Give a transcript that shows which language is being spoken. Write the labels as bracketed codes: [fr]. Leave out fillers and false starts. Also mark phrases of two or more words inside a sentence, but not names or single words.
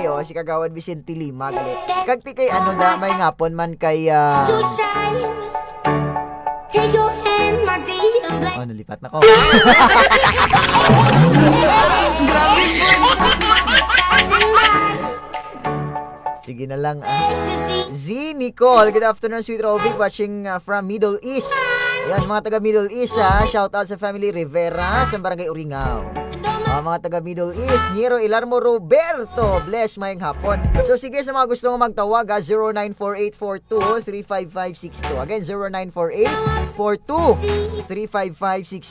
[hil] O si Kagawad Vicente Lima gali. Kag ti kay ano na may ngapon man kay nalipat na ko. Sige na lang. [en] Z Nicole, good afternoon, Sweet Rovic, watching from Middle East. [tl] Yan, mga taga Middle East, [en] shout out [tl] sa family Rivera sa Barangay Uringao. [hil] Mga taga Middle East, Nero Ilarmo Roberto, bless mayong hapon. So sige, sa mga gusto mo magtawag, 094842-35562. Again, 094842-35562.